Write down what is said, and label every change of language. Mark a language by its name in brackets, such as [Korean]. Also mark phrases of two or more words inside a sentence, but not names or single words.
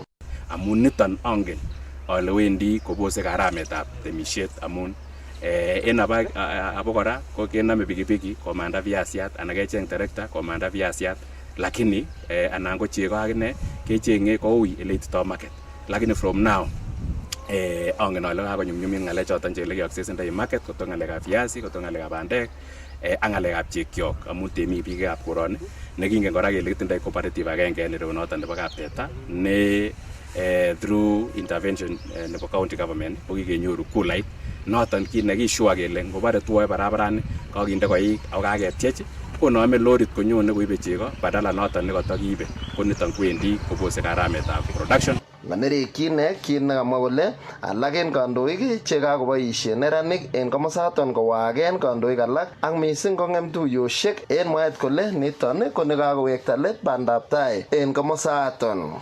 [Kalenjin] Amun niton angen ale wendi kobose garametab temisiet amun en abokora ko kename pikipiki komanda viasiat anan kecheng terekta komanda viasiat lakini anan ko chego akine kechenge koui ele itito market lakini [English] from now [Kalenjin] angen ale kakonyumnyumit ng'alek choton chele kiaccessendai market koto ng'alekab viasi koto ng'alekab bandek ak ng'alekab chekyok amun temik biikab koroni nekingen kora kele kitindoi cooperative agenge en ireu noton nebo kapteta ne [English] through intervention [Kalenjin] nebo [English] county government [Kalenjin] ko kikenyoru kulait noton kit nekishua kele ngobare tuoe barabarani kakinde koik ako kaketiech konome lorit konyone koibe chego badala noton nekotokiibe ko niton kwendi kobose garametab production. Manerekyin kit nekamwa kole alak en kandoik chekakoboisie neranik en komosaton kowaken kandoik alak ak missing kong'em tuiyosiek en mwaet kole niton ko nekakowekta let bandab tai en komosaton.